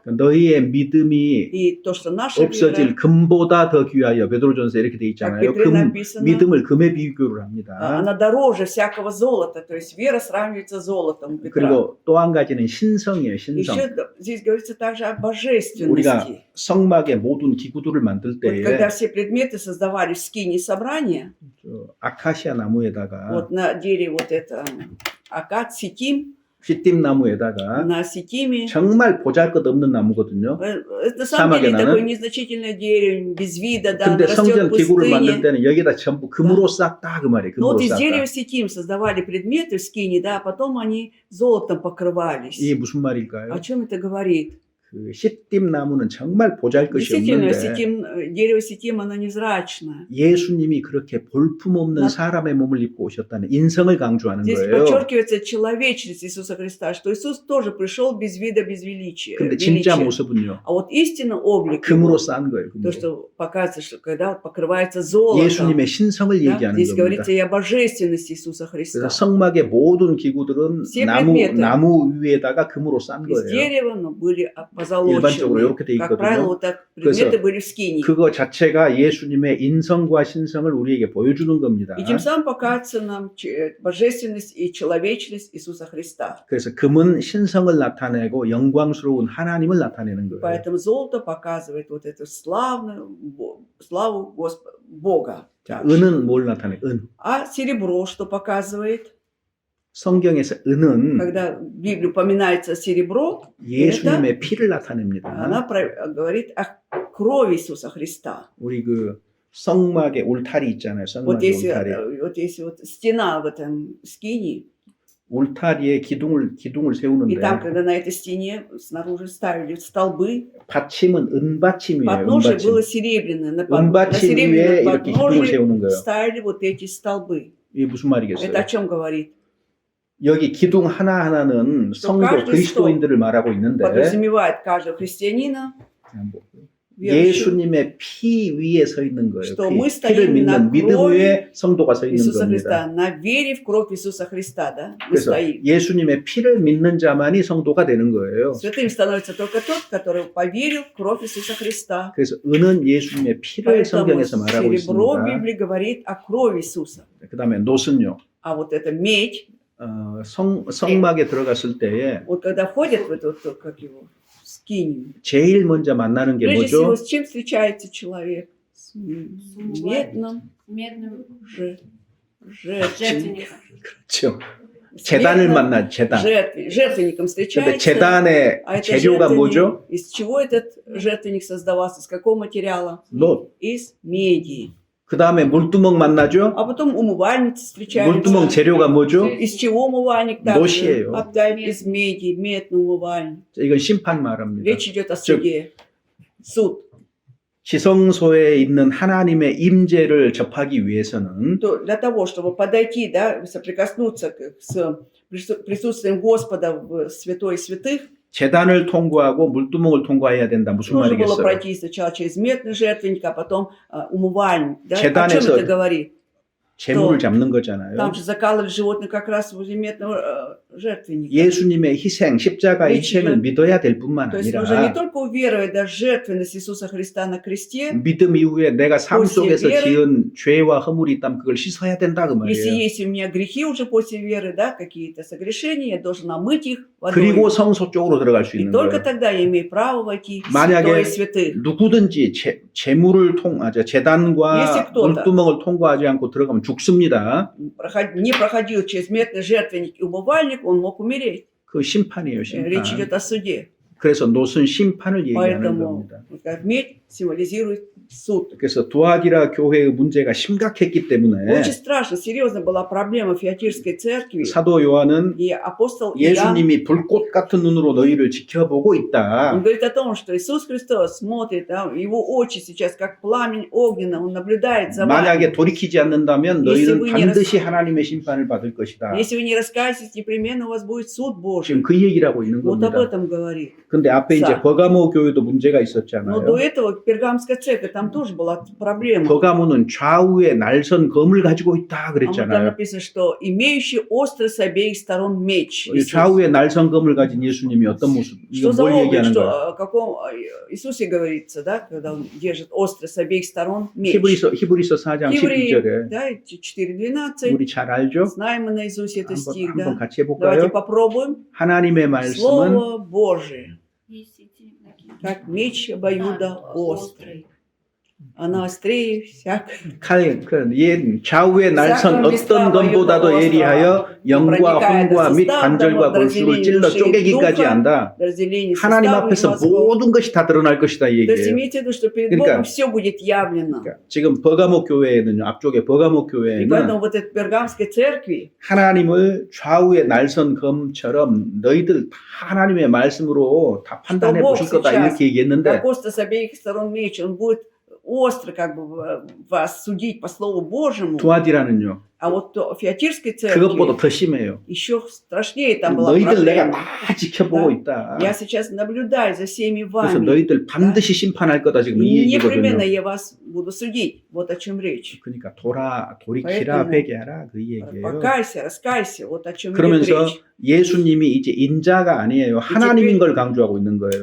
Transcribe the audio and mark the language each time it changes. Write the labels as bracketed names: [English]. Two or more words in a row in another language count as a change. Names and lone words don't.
[Korean] 너희의 믿음이 [Russian] и то, что наша [Korean] 없어질 [Russian] вера, [Korean] 금보다 더 귀하여 베드로전서 이렇게 돼 [Russian] как [Korean] 있잖아요. [Russian] Петре [Korean] 금 [Russian] написано, [Korean] 믿음을 금에 비교를 합니다. [Russian] она дороже всякого золота. То есть вера сравнивается с золотом у Петра. [Korean] 그리고 또 한 가지는 신성이에요. 신성. [Russian] Еще здесь говорится также о [Korean] 우리가 [Russian] божественности. [Korean] 성막의 모든 기구들을 만들 [Russian] Вот [Korean] 때에 [Russian] когда все предметы создавались в скине собрания, [Korean] 아카시아 나무에다가 [Russian] вот на дереве вот это акад, сетим, [Korean] 싯팀 나무에다가 [Russian] на сетиме. [Korean] 정말 보잘것없는 나무거든요. [Russian] Это на самом [Korean] 사막에 [Russian] деле такое [Korean] 나는. [Russian] незначительное дерево, без вида, да, [Korean] 근데 [Russian] оно растет [Korean] 성전 [Russian] в [Korean] 기구를 만들 [Russian] пустыне. [Korean] 때는 여기다 전부 금으로 쌌다 그 말이에요. [Russian] Но вот [Korean] 금으로 [Russian] из [Korean] 쌌다. [Russian] дерева сетим создавали предметы в скине, да, а потом они золотом покрывались. [Korean] 이게 무슨 말일까요? [Russian] О чем это говорит? [Korean] 그 싯팀 나무는 정말 보잘것이 [Russian] Действительно, [Korean] 없는데 [Russian] дерево сетим, оно невзрачно. [Korean] 예수님이 그렇게 볼품없는 나- 사람의 몸을 입고 오셨다는 인성을 강조하는 [Russian] Здесь [Korean] 거예요. [Russian] подчеркивается человечность Иисуса Христа, что Иисус тоже пришел без вида, без величия. [Korean] 근데 진짜 [Russian] величия. [Korean] 모습은요. [Russian] А вот истинный облик, [Korean] 금으로 [Russian] его, [Korean] 싼 거예요. [Russian] то, [Korean] 금으로. [Russian] что показывается, что когда вот покрывается золотом, [Korean] 예수님의 신성을 [Russian] да, [Korean] 얘기하는 [Russian] здесь [Korean] 겁니다. [Russian] говорится и о божественности Иисуса Христа. [Korean] 그래서 성막의 모든 기구들은 [Russian] Все [Korean] 나무 [Russian] предметы. [Korean] 위에다가 금으로 싼 [Russian] Из [Korean] 거예요. [Russian] дерева, но были [Korean] 일반적으로 [Russian] позолочены. [Korean] 이렇게 돼 [Russian] Как правило, [Korean] 있거든요. [Russian] вот так [Korean] 그래서 [Russian] предметы были в скинии. [Korean] 그거 자체가 예수님의 인성과 신성을 우리에게 보여주는 겁니다. [Russian] И тем самым показывается нам божественность и человечность Иисуса Христа. [Korean] 그래서 금은 신성을 나타내고 영광스러운 하나님을 나타내는 거예요. [Russian] Поэтому золото показывает вот эту славу Бога. [Korean] 자, 은은 뭘 나타내? 은. [Russian] А серебро что показывает? [Korean] 성경에서 은은 [Russian] Когда в Библии упоминается серебро, [Korean] 예수님의 피를 나타냅니다. [Russian] она говорит о крови Иисуса Христа. [Korean] 우리 그 성막에 울타리 있잖아요. [Russian] Вот [Korean] 성막에 [Russian] если, [Korean] 울타리. [Russian] вот если вот стена в этом скинии, [Korean] 울타리에 기둥을 [Russian] и там, [Korean] 세우는데 [Russian] когда на этой стене снаружи ставили столбы, [Korean] 받침은 은받침이에요. [Russian] подножие [Korean] 은받침. [Russian] было серебряное. На [Korean] 은받침 위에 [Russian] серебряном [Korean] 이렇게 기둥을 [Russian] подножии [Korean] 세우는 거예요. [Russian] ставили вот эти столбы. [Korean] 이게 무슨 말이겠어요? [Russian] Это о чем говорит? [Korean] 여기 기둥 하나하나는 성도 [Russian] каждый [Korean] 그리스도인들을 말하고 있는데 [Russian] Подразумевает каждого христианина, верующего, [Korean] 예수님의 피 위에 서 있는 거예요. [Russian] что мы [Korean] 피를 [Russian] стоим [Korean] 믿는 [Russian] на [Korean] 믿음 [Russian] крови [Korean] 위에 성도가 서 있는 [Russian] Иисуса [Korean] 겁니다. [Russian] Христа, на вере в кровь Иисуса Христа, да? Мы [Korean] 그래서 [Russian] стоим. [Korean] 예수님의 피를 믿는 자만이 성도가 되는 거예요. [Russian] Святым становится только тот, который поверил в кровь Иисуса Христа. [Korean] 그래서 은은 예수님의 피를 [Russian] Поэтому [Korean] 성경에서 말하고 [Russian] серебро в [Korean] 있습니다. [Russian] Библии говорит о крови Иисуса. [Korean] 그 다음에 노선요. [Russian] А вот эта медь, [Korean] 성막에 들어갔을 때에 [Russian] вот когда входят в эту, как его, скинию, [Korean] 제일 먼저 만나는 게 [Russian] прежде всего, [Korean] 뭐죠? [Russian] с чем встречается человек? С медным медным жертвенником. [Korean] 그렇죠. 재단을 만나 재단. [Russian] Жертвенником [Korean] 근데 [Russian] встречается. [Korean] 재단의 [Russian] А это [Korean] 재료가 [Russian] жертвенник, [Korean] 뭐죠? [Russian] из чего этот жертвенник создавался? Из какого материала? [Korean] 놋. [Russian] Из меди. [Korean] 그 다음에 물두멍 만나죠? [Russian] А потом умывальница встречается. [Korean] 물두멍 재료가 뭐죠? [Russian] Из чего умывальник? Также? [Korean] 놋이에요. [Russian] Опять из меди, медный умывальник. [Korean] 이건 심판 말합니다. [Russian] Речь идет о суде. Суд. [Korean] 지성소에 있는 하나님의 임재를 접하기 위해서는 [Russian] То для того, чтобы подойти, да, соприкоснуться с присутствием Господа в святой святых, [Korean] 재단을 통과하고 물두멍을 통과해야 된다. 무슨 [Russian] нужно было [Korean] 말이겠어요? [Russian] пройти сначала через медный жертвенник, а потом умывальник. Да? О [Korean] 재단에서 [Russian] чем это говорит? [Korean] 재물을 잡는 거잖아요. [Russian] Там же закалывали животных как раз возле медного жертвенника. [Korean] 예수님의 희생, 십자가의 그렇죠. 희생을 믿어야 될 뿐만 [Russian] То есть нужно не [Korean] 아니라 [Russian] только уверовать в жертвенность Иисуса Христа на кресте, [Korean] 믿음 이후에 내가 삶 [Russian] после [Korean] 속에서 [Russian] веры, [Korean] 지은 죄와 허물이 있다면 그걸 씻어야 된다 그 [Russian] если [Korean] 말이에요. [Russian] есть у меня грехи уже после веры, да, какие-то согрешения, я должен омыть их [Korean] 그리고 [Russian] водой. [Korean] 성소 쪽으로 들어갈 수 [Russian] И [Korean] 있는 [Russian] только [Korean] 거예요. [Russian] тогда я имею право войти в [Korean] 만약에 [Russian] святое святых. [Korean] 누구든지 재물을 재단과 [Russian] Если кто-то [Korean] 물두멍을 통과하지 않고 들어가면 죽습니다. [Russian] не проходил через медный жертвенник и умывальник, он мог умереть. [Korean] 그 심판이에요, [Russian] Речь [Korean] 심판. [Russian] идет о суде. [Korean] 그래서 노은 심판을 얘기하는 [Russian] Поэтому [Korean] 겁니다. [Russian] вот как медь символизирует суд. [Korean] 그래서 두아디라 교회의 문제가 심각했기 때문에 [Russian] Очень страшно, серьезно была проблема Фиатирской церкви. [Korean] 사도 요한은 [Russian] И апостол Иоанн, [Korean] 예수님이 불꽃 같은 눈으로 너희를 지켜보고 [Russian] он [Korean] 있다. [Russian] говорит о том, что Иисус Христос смотрит, да, его очи сейчас как пламень огненно, он наблюдает за вами. [Korean] 만약에 돌이키지 않는다면 [Russian] Если [Korean] 너희는 [Russian] вы не [Korean] 반드시 하나님의 심판을 받을 것이다. [Russian] Если вы не раскаетесь, непременно у вас будет суд Божий. [Korean] 지금 그 얘기를 하고 있는 [Russian] Вот об [Korean] 겁니다. [Russian] этом говорит. [Korean] 근데 앞에 이제 자. 버가모 교회도 문제가 [Russian] Но [Korean] 있었잖아요. [Russian] до этого Пергамская церковь, там тоже была проблема. [Korean] 버가모는 좌우에 날선 검을 가지고 있다 [Russian] А вот там [Korean] 그랬잖아요. [Russian] написано, что имеющий острый с обеих сторон меч. Иисус. [Korean] 좌우에 날선 검을 가진 예수님이 어떤 모습? 이거 [Russian] Что за [Korean] 뭘 [Russian] образ, [Korean] 얘기하는 [Russian] что [Korean] 거야? [Russian] о каком Иисусе говорится, да, когда он держит острый с обеих сторон меч. [Korean] 히브리서 4장 [Russian] Евреи, [Korean] 12절에 [Russian] да, 4:12. [Korean] 우리 잘 알죠? [Russian] Знаем мы наизусть этот стих, [Korean] 한번 [Russian] да. [Korean] 같이 [Russian] Давайте [Korean] 해볼까요? [Russian] попробуем. [Korean] 하나님의 말씀은 [Russian] Слово Божие, есть эти такие как меч обоюдоострый. Она острее всякой. [Korean] 얘 좌우의 날선 [Russian] всякого [Korean] 어떤 [Russian] места [Korean] 것보다도 [Russian] воюдного [Korean] 예리하여 영과 [Russian] проникая до [Korean] 혼과 및 [Russian] суставного [Korean] 관절과 골수를 [Russian] разделения [Korean] 찔러 [Russian] души и [Korean] 쪼개기까지 [Russian] духа, [Korean] 한다. [Russian] разделение [Korean] 하나님 [Russian] суставов и [Korean] 앞에서 [Russian] мозгов. [Korean] 모든 것이 다 드러날 것이다 이 [Russian] То есть [Korean] 얘기예요. [Russian] имейте в виду, что перед [Korean] 그러니까- [Russian] Богом все будет явлено. [Korean] 그러니까 지금 버가모 교회에는요, 앞쪽에 버가모 [Russian] И [Korean] 교회에는 [Russian] поэтому вот этой пергамской церкви, [Korean] 하나님을 좌우의 날선 검처럼 너희들 다 하나님의 말씀으로 다 판단해 [Russian] Бог [Korean] 보실 거다 [Russian] сейчас, [Korean] 이렇게 얘기했는데 [Russian] как остро с обеих сторон меч, он будет остро как бы вас судить по Слову Божьему. [Korean] 두아디라는요, [Russian] А вот Фиатирской [Korean] 그것보다 [Russian] церкви [Korean] 더 심해요. [Russian] еще страшнее там была [Korean] 너희들 내가 [Russian] проблема. [Korean] 다 지켜보고 있다. [Russian] Я сейчас наблюдаю за всеми [Korean] 그래서 [Russian] вами. [Korean] 너희들 반드시 심판할 거다 지금 이 [Russian] И непременно [Korean] 얘기거든요. [Russian] я вас буду судить. Вот о чем речь. [Korean] 그러니까 돌이키라 [Russian] поэтому [Korean] 회개하라 그 얘기예요. [Russian] Покайся, раскайся. Вот о чем идет [Korean] 그러면서 [Russian] речь. [Korean] 예수님이 이제 인자가 아니에요. 하나님인 걸 강조하고 있는 거예요.